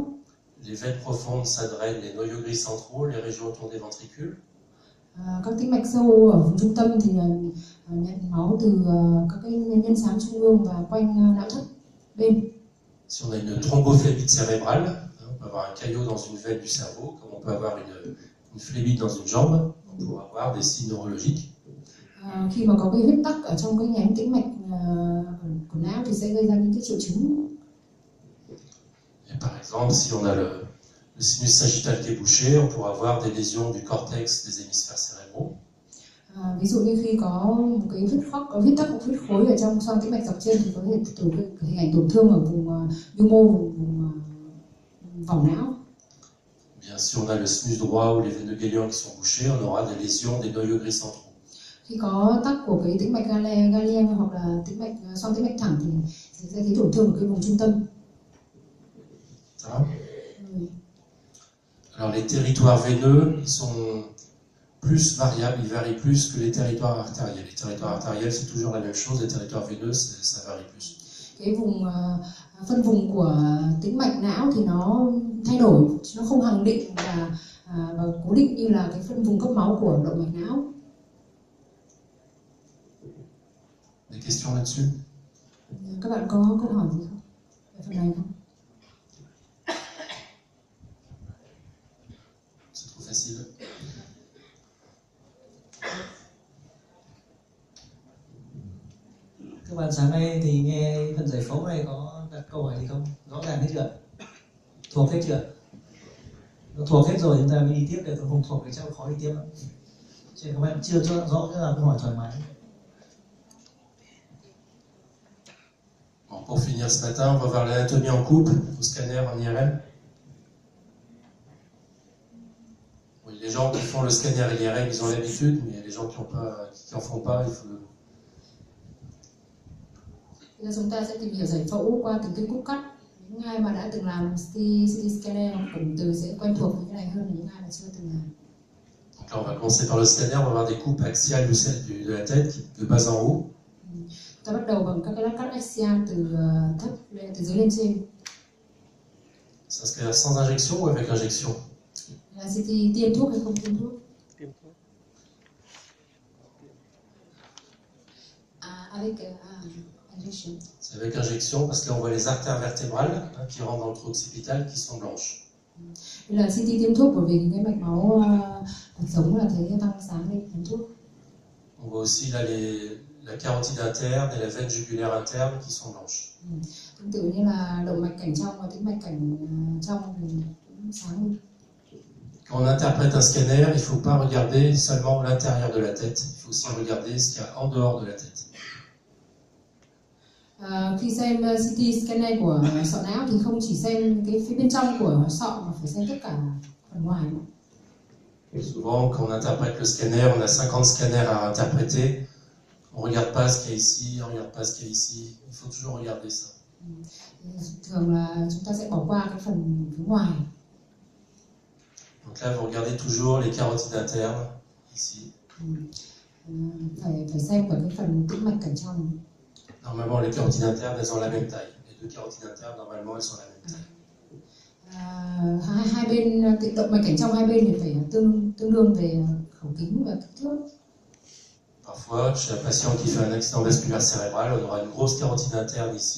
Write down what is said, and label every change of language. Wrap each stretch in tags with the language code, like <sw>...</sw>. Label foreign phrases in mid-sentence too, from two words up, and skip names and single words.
<fr>Les veines profondes, ça draine les noyaux gris centraux, les régions autour des ventricules.</fr> <vi>Các tĩnh mạch sâu ở vùng trung tâm thì nhận máu từ các cái nhân xám trung ương và quanh não thất bên.</vi> <fr>Si on a une thrombophlébite cérébrale, on peut avoir un caillot dans une veine du cerveau, comme on peut avoir une phlébite dans une jambe, on peut avoir des signes neurologiques.</fr> <vi>Khi mà có cái huyết tắc ở trong cái nhánh tĩnh mạch của não thì sẽ gây ra những cái triệu chứng.</vi> <fr>Et par exemple, si on a le sinus sagittal qui est bouché, on pourra avoir des lésions du cortex des hémisphères cérébraux.</fr> <vi>Ví dụ như khi có một cái huyết tắc hoặc huyết khối ở trong xoang tĩnh mạch dọc trên thì có thể hình ảnh tổn thương ở vùng nhu mô, vùng vòng não.</vi> <fr>Bien, si on a le sinus droit ou les veineux galiens qui sont bouchés, on aura des lésions des noyaux gris centraux.</fr> <vi>Khi có tắc của cái tĩnh mạch galien hoặc là xoang tĩnh mạch thẳng thì sẽ thấy tổn thương ở cái vùng trung tâm.</vi> <fr>Alors les territoires veineux, ils sont plus variables, ils varient plus que les territoires artériels. Les territoires artériels, c'est toujours la même chose, les territoires veineux, ça varie plus.</fr> <vi>Cái phân vùng của tĩnh mạch não thì nó thay đổi, nó không hằng định và cố định như là cái phân vùng cấp máu của động mạch não.</vi> <fr>Des questions là-dessus?</fr> <vi>Các bạn có câu hỏi gì không về phần này không?</vi> <fr>C'est trop facile.</fr> <vi>Các bạn sáng nay thì nghe phần giải phẫu này có đặt câu hỏi gì không? Rõ ràng hết chưa? Thuộc hết chưa? Nó thuộc hết rồi chúng ta mới đi tiếp được, còn không thuộc thì chắc là khó đi tiếp lắm. Chứ các bạn chưa rõ cái là câu hỏi thoải mái.</vi> <fr>Bon, pour finir ce matin, on va voir l'anatomie en couple, au scanner, en IRM. Oui, les gens qui font le scanner et l'IRM, ils ont l'habitude, mais les gens qui en font pas, il faut...</fr> <vi>Bây giờ chúng ta sẽ tìm hiểu giải phẫu qua từng cái cúp cắt. Những ai mà đã từng làm</vi> <en>CT scanner</en> <vi>hoặc cụm từ sẽ quen thuộc với cái này hơn những ai mà chưa từng làm.</vi> <fr>Donc là, on va commencer par le scanner, on va avoir des coupes axiales de la tête, de bas en haut.</fr> <vi>Ta bắt đầu bằng các cái lát cắt axial từ dưới lên trên.</vi> <fr>C'est un scanner sans injection ou avec injection?</fr> <vi>Là CT tiêm thuốc hay không tiêm thuốc? Tiêm thuốc.</vi> <fr>Avec injection. C'est avec injection parce que là on voit les artères vertébrales qui rentrent dans le trou occipital qui sont blanches.</fr> <vi>Đây là CT tiêm thuốc bởi vì cái mạch máu cuộc sống là thấy tăng sáng lên tiêm thuốc.</vi> <fr>On voit aussi là la carotide interne et la veine jugulaire interne qui sont blanches.</fr> <vi>Tương tự như là động mạch cảnh trong và tĩnh mạch cảnh trong thì cũng sáng lên.</vi> <fr>Quand on interprète un scanner, il ne faut pas regarder seulement l'intérieur de la tête, il faut aussi regarder ce qu'il y a en dehors de la tête.</fr> <vi>Khi xem</vi> <en>CT scanner</en> <vi>của sọ não thì không chỉ xem cái phía bên trong của sọ mà phải xem tất cả phần ngoài.</vi> <fr>Souvent, quand on interprète le scanner, on a 50 scanners à interpréter. On ne regarde pas ce qu'il y a ici, on ne regarde pas ce qu'il y a ici. Il faut toujours regarder ça.</fr> <vi>Thường là chúng ta sẽ bỏ qua cái phần phía ngoài.</vi> <fr>Donc là, vous regardez toujours les carotides internes, ici.</fr> <vi>Phải xem cả cái phần tĩnh mạch cảnh trong.</vi> <fr>Normalement, les carotides internes, elles ont la même taille. Les deux carotides internes, normalement, elles sont la même taille.</fr> <vi>Hai bên động mạch cảnh trong hai bên thì phải tương đương về khẩu kính và kích thước.</vi> <fr>Parfois, chez un patient qui fait un accident vasculaire cérébral, on aura une grosse carotide interne ici.</fr>